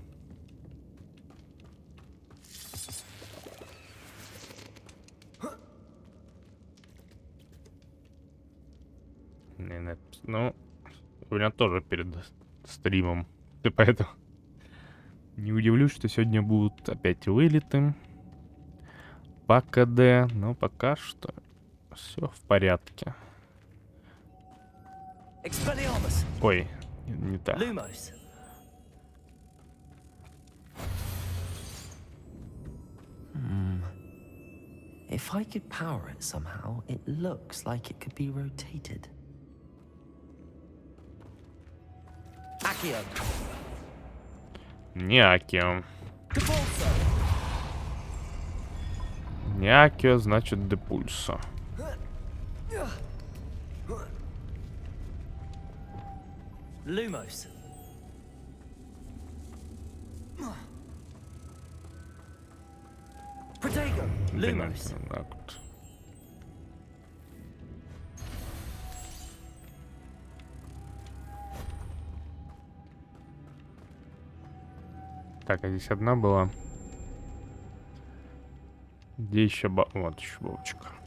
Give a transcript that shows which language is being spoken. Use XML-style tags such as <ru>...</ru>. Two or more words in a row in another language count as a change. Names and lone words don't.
<ru>Ну, у меня тоже перед стримом. И поэтому не удивлюсь, что сегодня будут опять вылеты по КД. Но пока что все в порядке. Ой, не так.</ru> <en>If I could power it somehow, it looks like it could be rotated.</en> <ru>Не Акио. Не Акио, значит Депульсо. Lumos. Protego. Lumos. Так вот. Так, а здесь одна была. Где еще вот еще бабочка.</ru>